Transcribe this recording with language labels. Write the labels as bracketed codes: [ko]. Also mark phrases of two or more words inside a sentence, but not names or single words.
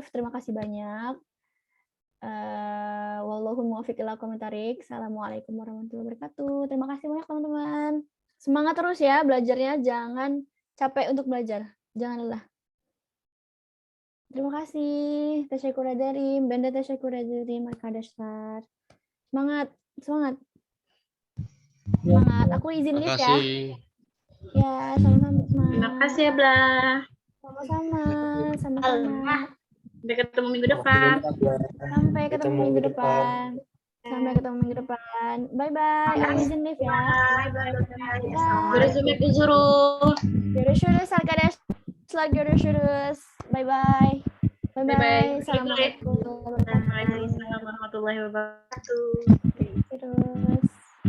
[id] Terima kasih banyak. [ar] والله الموفق إلى أقوم الطريق. السلام عليكم ورحمة الله وبركاته. [id] Terima kasih banyak teman-teman. Semangat terus ya belajarnya, jangan capek untuk belajar. Jangan lelah. Terima kasih. [tr] Tasyakur ederim, benda tasyakur ederim arkadaşlar. [id] Semangat. Semangat. Aku izin lift ya. Ya, sama-sama. Terima kasih ya, Bla. Sama-sama. Sampai ketemu minggu depan. Sampai ketemu minggu depan. Bye-bye. Aku izin lift ya. [tr] Görüşürüz arkadaşlar. Görüşürüz. [en] Bye-bye. Bye-bye. [ar] السلام عليكم ورحمة الله وبركاته. [id] Terus.